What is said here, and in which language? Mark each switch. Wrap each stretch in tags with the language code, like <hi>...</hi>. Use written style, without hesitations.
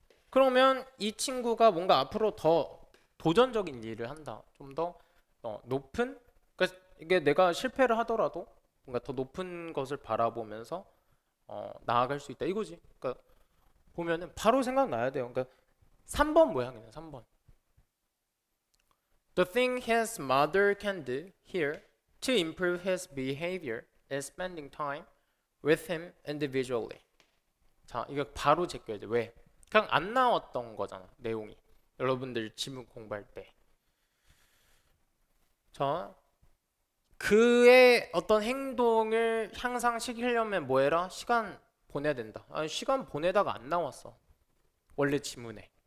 <ko>그러면 이 친구가 뭔가 앞으로 더 도전적인 일을 한다. 좀 더 높은 그러니까 이게 내가 실패를 하더라도 뭔가 더 높은 것을 바라보면서 나아갈 수 있다 이거지. 그러니까 보면은 바로 생각나야 돼요. 그러니까 3번 뭐야 그냥 3번.</ko> <en>The thing his mother can do here to improve his behavior is spending time with him individually.</en> <ko>자, 이거 바로 제껴야 돼. 왜? 그냥 안 나왔던 거잖아, 내용이. 여러분들 지문 공부할 때. 자, 그의 어떤 행동을 향상시키려면 뭐 해라? 시간 보내야 된다. 아니, 시간 보내다가 안 나왔어. 원래 지문에.</ko>